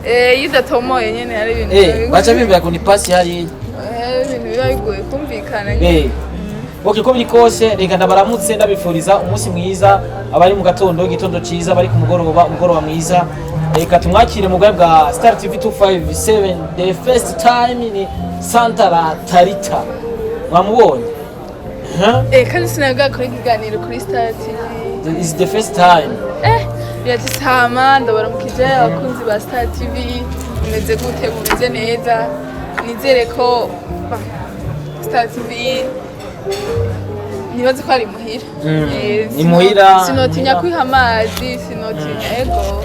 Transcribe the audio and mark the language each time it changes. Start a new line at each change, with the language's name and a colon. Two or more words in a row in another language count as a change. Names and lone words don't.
Rundi: yidatomoye nyene hari ibintu baca bimbira ko ni pasi hari ibintu biba bigoye kumvikana okay ko biri kose reka ndabaramutse ndabifuriza umunsi mwiza abari mu gitondo ciza bari ku umugoroba mwiza reka tumwakire mu bwa bwa Star TV 257
English: the first time
Rundi: ni Santa la Tarita wamubonye kandi sinaga kuri kiganiro kuri Star TV
English: is the first time
Rundi: biratisama ndabaramukije abakunzi ba Star TV mumeze gute mumeze neza nizere ko Star TV nibaze ko ari muhira ni muhira sinotinya kwiha amazi sinotinya ego